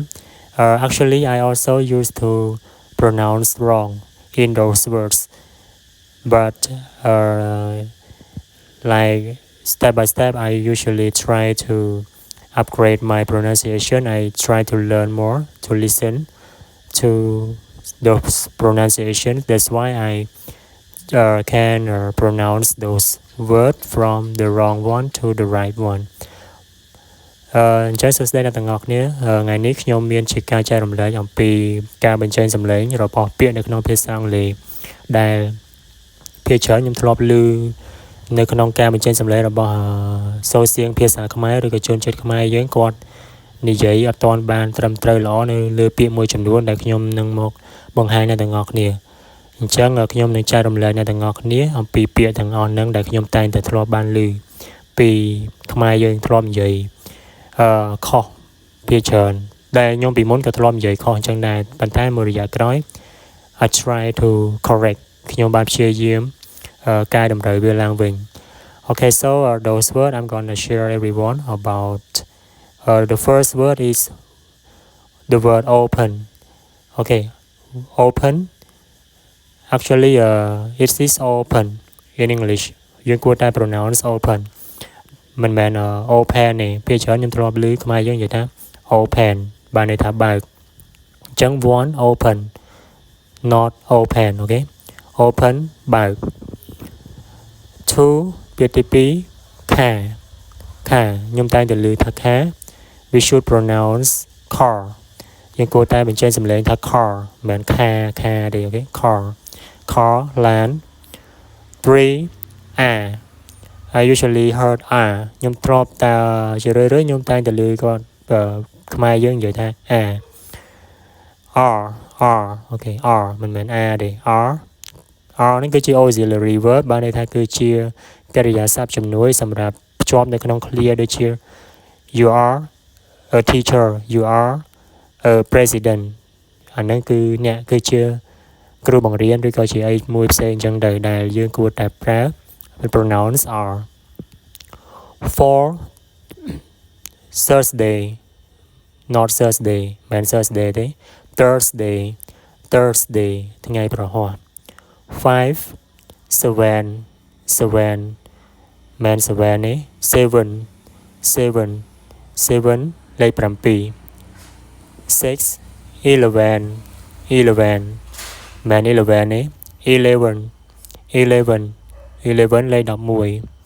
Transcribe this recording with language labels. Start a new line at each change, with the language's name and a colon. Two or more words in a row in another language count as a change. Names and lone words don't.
English: Actually I also used to pronounce wrong in those words, but like step by step I usually try to upgrade my pronunciation. I try to learn more, to listen to those pronunciations. That's why I can pronounce those words from the wrong one to the right one.
Khmer: ចាសសួស្តីអ្នកទាំងអស់គ្នាថ្ងៃនេះខ្ញុំមានជាការចែករំលែកអំពីការបញ្ចេញសំឡេងរបស់ពាក្យនៅក្នុងភាសាអង់គ្លេសដែលភាគច្រើនខ្ញុំធ្លាប់ឮនៅក្នុងការបញ្ចេញ សំឡេងរបស់សូរសៀងភាសាខ្មែរឬក៏ជនជាតិខ្មែរយើងគាត់និយាយអត់ទាន់បានត្រឹមត្រូវល្អនៅលើពា ក្យមួយចំនួនដែលខ្ញុំនឹងមកបង្ហាញអ្នកទាំងអស់គ្នាអញ្ចឹងខ្ញុំនឹងចែករំលែកអ្នកទាំងអស់គ្នាអំពីពាក្យទាំងអស់ហ្នឹងដែលខ្ញុំតែងតែធ្លាប់បានឮពីខ្មែរយើងធ្លាប់និយាយខុសភាគច្រើនដែលខ្ញុំពីមុនក៏ធ្លាប់និយាយខុសអញ្ចឹងដែរប៉ុន្តែមួយរយៈក្រោយ
English: I try to correct
Khmer: ខ្ញុំបានព្យាយាមកែតម្រូវវាឡើងវិញ
English: Okay, so those words I'm gonna share everyone about. The first word is the word open. Okay, open. Actually, it is open in English.
Khmer: យើងគួរតែ
English: pronounce open.
Khmer: មិនមែន open ទេពេលច្រើនខ្ញុំធ្លាប់ឮខ្មែរយើងនិយាយថា open បានន័យថាបើកអញ្ចឹង
English: one open not open. Okay, open
Khmer: បើក two ពាក្យទី2ខាខ្ញុំតែងតែឮថាខា
English: we should pronounce car
Khmer: យើងគួរតែបញ្ចេញសំឡេងថា car មិនមែនខាទេ
English: okay, car
Khmer: ឡាន three
English: I usually heard
Khmer: ខ្ញុំធ្លាប់តែជារឿយៗខ្ញុំតែងតែឮគាត់ខ្មែរយើងនិយាយថា
English: R okay, R
Khmer: មិនមែន ទេ R នេះគឺជា
English: auxiliary verb
Khmer: បានន័យថាគឺជាកិរិយាសព្ទជំនួយសម្រាប់ភ្ជាប់នៅក្នុង clear ដូចជា
English: you are a teacher, you are a president
Khmer: អាហ្នឹងគឺអ្នកគឺជាគ្រូបង្រៀនឬក៏ជាអីមួយផ្សេងអញ្ចឹងទៅដែលយើងគួរតែប្រើ
English: pronounce are. For Thursday not Thursday មិន Thursday ទេ Thursday
Khmer: ថ្ងៃប្រហ័ស
English: five seven
Khmer: មិន seven ទេ seven លេខ7
English: six eleven
Khmer: មិន eleven ទេ eleven លេខ11